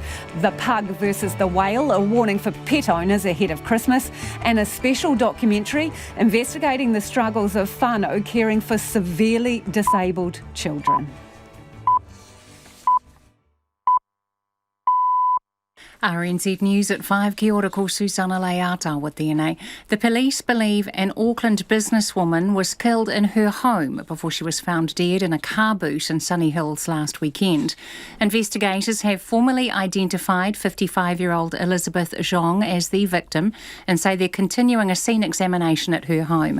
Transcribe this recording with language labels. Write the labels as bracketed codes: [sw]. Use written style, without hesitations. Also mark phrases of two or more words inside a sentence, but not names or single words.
[en] The pug versus the whale, a warning for pet owners ahead of Christmas, and a special documentary investigating the struggles of whanau caring for severely disabled children. RNZ News at 5. [mi] Kia ora, ko Susana Leata [en] with DNA. The police believe an Auckland businesswoman was killed in her home before she was found dead in a car boot in Sunny Hills last weekend. Investigators have formally identified 55-year-old Elizabeth Zhong as the victim and say they're continuing a scene examination at her home.